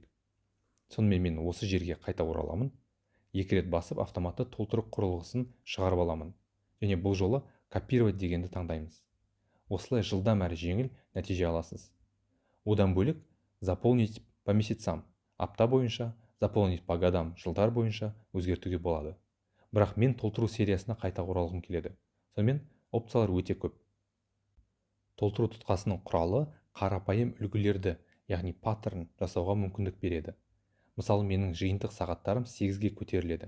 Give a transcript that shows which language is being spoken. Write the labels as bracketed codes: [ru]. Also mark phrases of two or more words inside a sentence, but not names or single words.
[kk] Сонымен мен осы жерге қайта ораламын. 2 рет басып автоматты толтыру құрылғысын шығарып аламын. Және бұл жолы копировать дегенді таңдаймыз. Осылай жылдам әрі жеңіл нәтиже аласыз. [ru] Одан бөлек заполнить по месяцам [kk] апта бойынша, [ru] заполнить по годам [kk] жылдар бойынша өзгертуге болады. Бірақ мен толтыру сериясына қайта оралғым келеді. Сонымен опциялар өте көп. Толтыру тұтқасының құралы қарапайым үлгілерді, яғни паттерн жасауға мүмкіндік береді. Мысалы, менің жиынтық сағаттарым 8-ге көтеріледі.